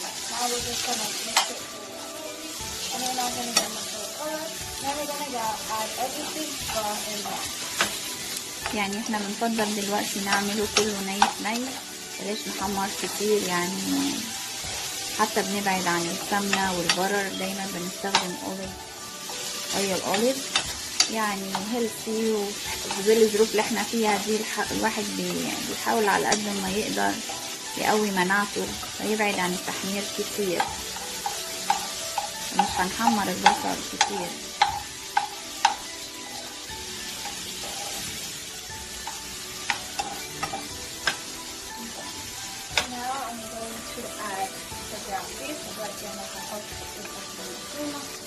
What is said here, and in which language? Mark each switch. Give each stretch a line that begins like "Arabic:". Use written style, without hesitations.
English: Now we're just gonna mix it and we're not gonna get much of color. Then we're gonna add everything from in there.
Arabic: يعني احنا بنفضل دلوقتي نعمله كله ني بلاش نحمر كتير، يعني حتى بنبعد عن السمنة والبرر، دايما بنستخدم اوليف يعني هيلثي. وفي الظروف اللي احنا فيها دي الواحد بيحاول على قد ما يقدر يقوي مناعته، فيبعد عن التحمير كتير. مش هنحمر البصل كتير.
English: Now I'm going to add the ground beef.
Arabic: دلوقتي أنا هحط المفرومة.